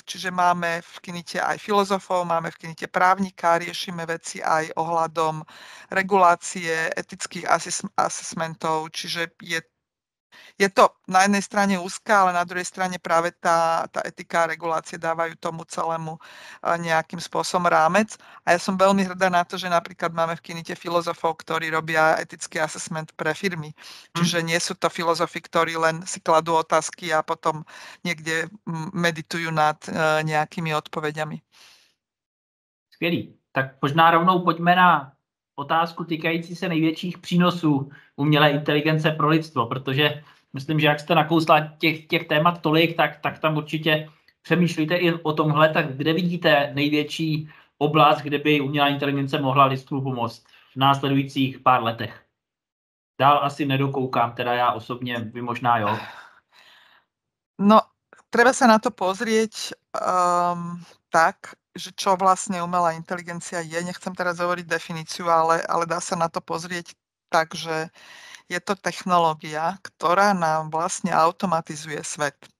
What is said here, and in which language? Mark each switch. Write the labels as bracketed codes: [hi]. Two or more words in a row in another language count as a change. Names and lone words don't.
[sk] Čiže máme v Kinite aj filozofov, máme v Kinite právnika, riešime veci aj ohľadom regulácie, etických assessmentov, čiže je to na jednej strane úzka, ale na druhej strane práve tá etika a regulácie dávajú tomu celému nejakým spôsobom rámec. A ja som veľmi hrdá na to, že napríklad máme v Kinite filozofov, ktorí robia etický assessment pre firmy. Čiže nie sú to filozofi, ktorí len si kladú otázky a potom niekde meditujú nad nejakými odpovediami. [cs] Skvělý. Tak možná rovnou pojďme na otázku týkající se největších přínosů umělé inteligence pro lidstvo, protože myslím, že jak jste nakousla těch témat tolik, tak tam určitě přemýšlíte i o tomhle, tak kde vidíte největší oblast, kde by umělá inteligence mohla lidstvu pomoct v následujících pár letech? Dál asi nedokoukám, teda já osobně, vy možná jo. [sk] No, treba sa na to pozrieť tak, že čo vlastne umelá inteligencia je. Nechcem teraz hovoriť definíciu, ale dá sa na to pozrieť tak, že je to technológia, ktorá nám vlastne automatizuje svet.